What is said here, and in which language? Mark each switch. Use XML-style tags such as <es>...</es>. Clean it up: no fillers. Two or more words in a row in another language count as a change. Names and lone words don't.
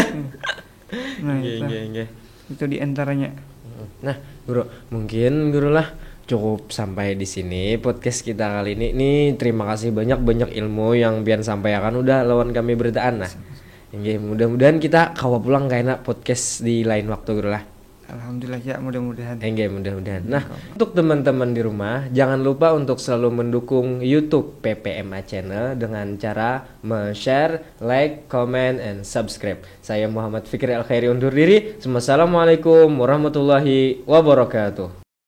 <id>Nah, itu di antaranya. Nah, guru, mungkin guru lah cukup sampai di sini podcast kita kali ini. Nih, terima kasih banyak ilmu yang Bian sampaikan udah lawan kami bertaan. Nah, mudah-mudahan kita kawa pulang kayak podcast di lain waktu guru lah. Alhamdulillah ya, mudah-mudahan. Mudah-mudahan. Nah, untuk teman-teman di rumah, jangan lupa untuk selalu mendukung YouTube PPMA Channel dengan cara</id> <en>share, like, comment, and subscribe.</en> <id>Saya Muhammad Fikri Al Khairi undur diri.</id> <ar>والسلام عليكم ورحمة الله وبركاته.</ar>